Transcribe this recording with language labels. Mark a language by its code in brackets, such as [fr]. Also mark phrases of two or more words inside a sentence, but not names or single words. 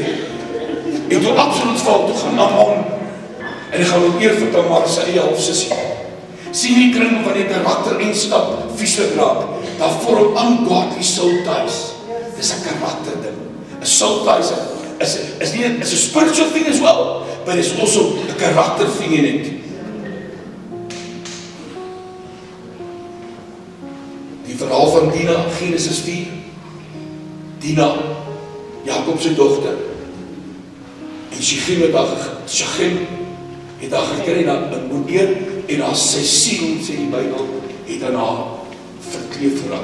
[af] En toe absoluut val, toe gaan Amnon en hy gaan ook eer vir Tamar sy eie halfsussie. Sien die kring van die karaktereienskap vieslik raak. Daar vorm [en] ungodly soul ties. [af] Dis 'n karakter ding. [en] 'n soul ties [af] is nie 'n [en] spiritual thing as well, but it's also [af] 'n karakter [en] thing in it. Die verhaal van Dina, Genesis 4. Dina, Jakob se dogter. En Shechem het haar gekry na 'n moeder en haar sy siel, sê die Bybel, het aan haar verkleef geraak.